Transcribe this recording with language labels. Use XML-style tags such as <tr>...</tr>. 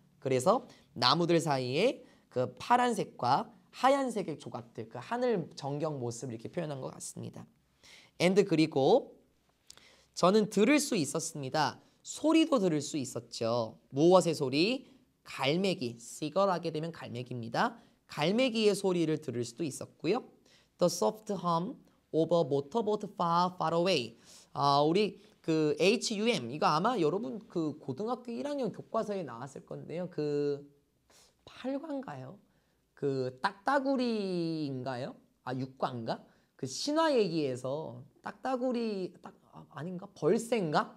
<ko>그래서 나무들 사이에 그 파란색과 하얀색의 조각들, 그 하늘 전경 모습을 이렇게 표현한 것 같습니다. and 그리고 저는 들을 수 있었습니다. 소리도 들을 수 있었죠. 무엇의 소리? 갈매기, seagull 하게 되면 갈매기입니다. 갈매기의 소리를 들을 수도 있었고요.</ko> <en>The soft hum of a motorboat far, far away.</en> <ko>우리 그 HUM 이거 아마 여러분 그 고등학교 1학년 교과서에 나왔을 건데요. 그 8과인가요? 그 딱따구리인가요? 6과인가? 그 신화 얘기에서 딱따구리 아닌가? 벌새인가?</ko>